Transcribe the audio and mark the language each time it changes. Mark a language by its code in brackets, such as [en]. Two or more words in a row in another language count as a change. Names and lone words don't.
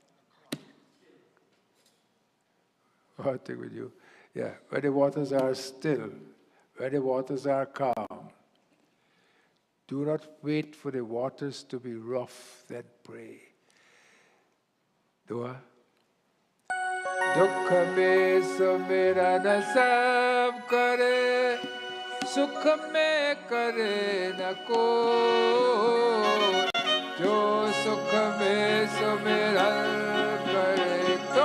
[en] One thing with you. Yeah, when the waters are still, when the waters are calm. Do not wait for the waters to be rough, then pray. Dua. [hi] दुख में सुमेरा न सब करे, सुख में करे न को, जो सुख में सुमेरा करे तो